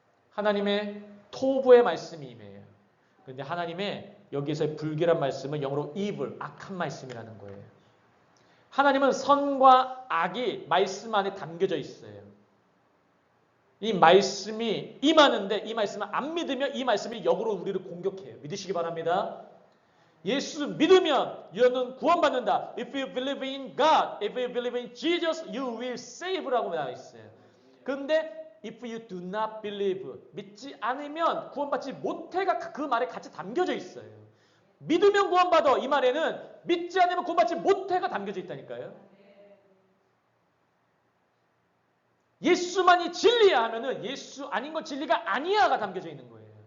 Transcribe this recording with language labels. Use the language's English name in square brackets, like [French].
[Korean] 하나님의 토부의 말씀이 임해요. 그런데 하나님의 여기서의 불결한 말씀은 영어로 evil, 악한 말씀이라는 거예요. 하나님은 선과 악이 말씀 안에 담겨져 있어요. 이 말씀이 임하는데 이 말씀을 안 믿으면 이 말씀이 역으로 우리를 공격해요. 믿으시기 바랍니다. 예수 믿으면 너는 구원받는다. [English] If you believe in God, if you believe in Jesus, you will save라고 [Korean] 나와 있어요. 그런데 [English] if you do not believe, [Korean] 믿지 않으면 구원받지 못해가 그 말에 같이 담겨져 있어요. 믿으면 구원받아 이 말에는 믿지 않으면 구원받지 못해가 담겨져 있다니까요. 예수만이 진리야 하면은 예수 아닌 건 진리가 아니야가 담겨져 있는 거예요.